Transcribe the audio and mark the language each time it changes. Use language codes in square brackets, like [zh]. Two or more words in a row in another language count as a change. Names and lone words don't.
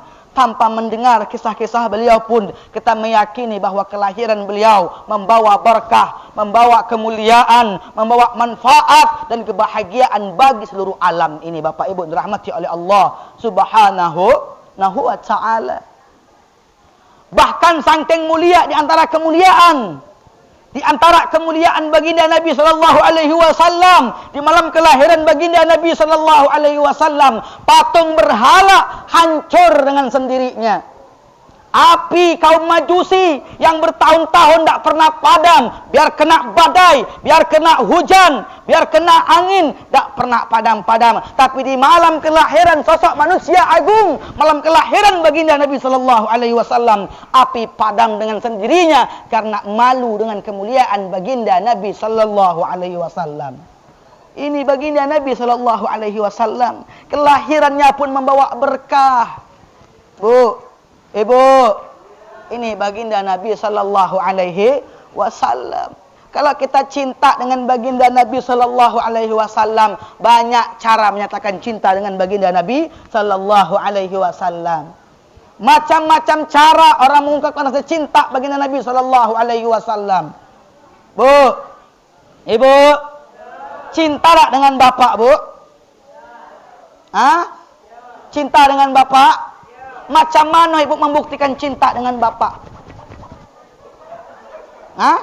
[ms] Tanpa mendengar kisah-kisah beliau pun kita meyakini bahwa kelahiran beliau membawa berkah, membawa kemuliaan, membawa manfaat dan kebahagiaan bagi seluruh alam ini. Bapak Ibu dirahmati oleh Allah [ar] Subhanahu wa Ta'ala. [ms] Bahkan saking mulia di antara kemuliaan, di antara kemuliaan baginda Nabi [ar] Sallallahu Alaihi Wasallam [ms] di malam kelahiran baginda Nabi [ar] Sallallahu Alaihi Wasallam, [ms] patung berhala hancur dengan sendirinya. Api kaum Majusi yang bertahun-tahun tak pernah padam, biar kena badai, biar kena hujan, biar kena angin, tak pernah padam-padam. Tapi di malam kelahiran sosok manusia agung, malam kelahiran baginda Nabi [ar] Sallallahu Alaihi Wasallam, [ms] api padam dengan sendirinya karena malu dengan kemuliaan baginda Nabi [ar] Sallallahu Alaihi Wasallam. [ms] Ini baginda Nabi [ar] Sallallahu Alaihi Wasallam, [ms] kelahirannya pun membawa berkah. Bu, Ibu, ini baginda Nabi [ar] Sallallahu Alaihi Wasallam. [ms] Kalau kita cinta dengan baginda Nabi [ar] Sallallahu Alaihi Wasallam, [ms] banyak cara menyatakan cinta dengan baginda Nabi [ar] Sallallahu Alaihi Wasallam. [ms] Macam-macam cara orang mengungkapkan rasa cinta baginda Nabi [ar] Sallallahu Alaihi Wasallam. [ms] Bu, Ibu, cinta tak dengan bapak, Bu? Hah? Cinta dengan bapak? Macam mana ibu membuktikan cinta dengan bapak? Hah?